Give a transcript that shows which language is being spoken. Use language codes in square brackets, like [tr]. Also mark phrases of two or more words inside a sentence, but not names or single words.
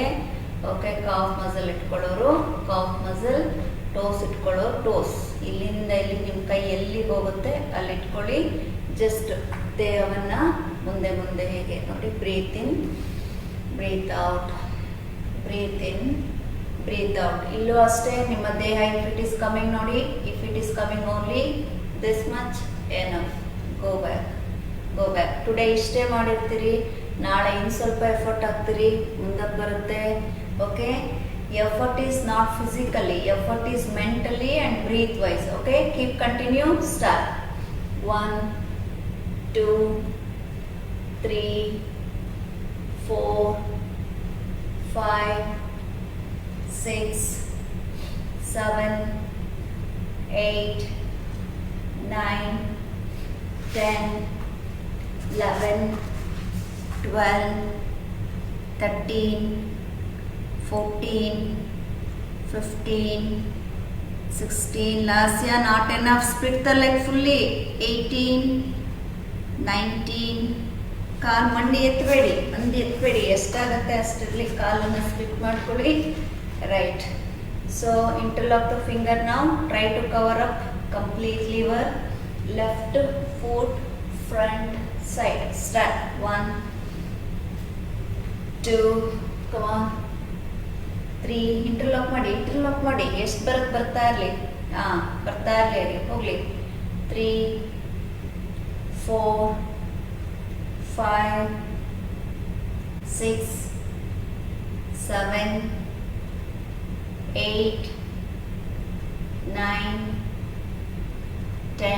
[kn] ಓಕೆ, [en] calf muscle [kn] ಇಟ್ಕೊಳ್ಳೋರು [en] calf muscle, [kn] ಟೋಸ್ ಇಟ್ಕೊಳ್ಳೋರು ಟೋಸ್. ಇಲ್ಲಿಂದ ಇಲ್ಲಿ ನಿಮ್ಮ ಕೈ ಎಲ್ಲಿಗೆ ಹೋಗುತ್ತೆ ಅಲ್ಲಿ ಇಟ್ಕೊಳ್ಳಿ. ಜಸ್ಟ್ ದೇಹವನ್ನ ಮುಂದೆ ಮುಂದೆ ಹೇಗೆ ನೋಡಿ. [en] breathe in, breathe out, breathe in, breathe out. [kn] ಇಲ್ಲೂ ಅಷ್ಟೇ ನಿಮ್ಮ ದೇಹ [en] if it is coming ನೋಡಿ, if it is coming only this much enough. go back, go back. [kn] ಟುಡೇ ಇಷ್ಟೇ ಮಾಡಿರ್ತೀರಿ, ನಾಳೆ ಇನ್ನು ಸ್ವಲ್ಪ ಎಫರ್ಟ್ ಹಾಕ್ತೀರಿ, ಮುಂದಕ್ಕೆ ಬರುತ್ತೆ. ಓಕೆ, [en] effort is not physically, effort is mentally and breath wise. Okay, keep continue, start. 1 2 3 4 5 6 7 8 9 10 11 12 13 14 15 16. Lasya, not enough, split the leg fully. 18 19. [kn] ಕಾಲ್ ಮಂಡಿ ಎತ್ತಬೇಡಿ, ಮಂಡಿ ಎತ್ತಬೇಡಿ, ಎಷ್ಟಾಗತ್ತೆ ಅಷ್ಟಿರಲಿ. ಕಾಲನ್ನು ಸ್ಪ್ಲಿಟ್ ಮಾಡ್ಕೊಳ್ಳಿ. [en] right. so interlock the finger. ನಾವು try to cover up completely your left foot front side. ಸ್ಟಾರ್ಟ್. 1 2 come on 3. [kn] ಇಂಟರ್ಲಾಕ್ ಮಾಡಿ, ಇಂಟರ್ಲಾಕ್ ಮಾಡಿ, ಎಷ್ಟು ಬರುತ್ತೆ ಬರ್ತಾ ಇರಲಿ. ಬರ್ತಾ ಇರಲಿ, ಅಲ್ಲಿ ಹೋಗಲಿ. 3 4 5 6 7 8 9 10.